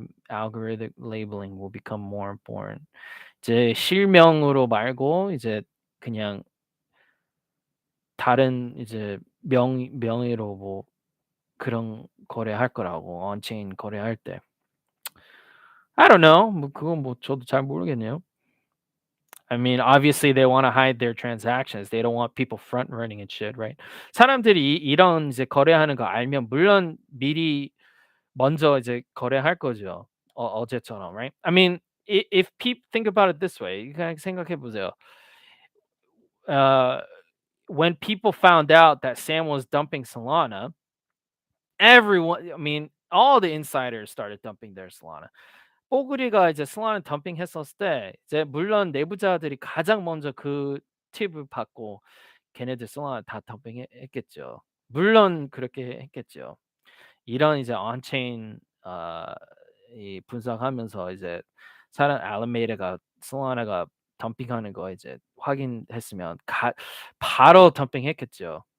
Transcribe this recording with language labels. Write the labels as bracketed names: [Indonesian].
[English] Algorithmic labeling will become more important. [Korean] 이제 실명으로 말고 이제 그냥 다른 이제 명의로 뭐 그런 거래할 거라고 on-chain 거래할 때. [English] I don't know. [Korean] 뭐 그건 뭐 저도 잘 모르겠네요. [English] I mean, obviously they want to hide their transactions. They don't want people front running and shit, right? [Korean] 사람들이 이런 이제 거래하는 거 알면 물론 미리 먼저 이제 거래할 거죠. 어제처럼, [English] right? I mean, if people think about it this way, [Korean] 그냥 생각해 보세요. [English] uh, when people found out that Sam was dumping Solana, everyone, I mean, all the insiders started dumping their Solana. [Korean] 뽀글이가 이제 솔라나 덤핑했었을 때 이제 물론 내부자들이 가장 먼저 그 팁을 받고 걔네들 솔라나 다 덤핑했겠죠. 물론 그렇게 했겠죠. 이런 이제 온체인 이 분석하면서 이제 사람 알라메이다가 솔라나가 덤핑하는 거 이제 확인했으면 바로 덤핑했겠죠.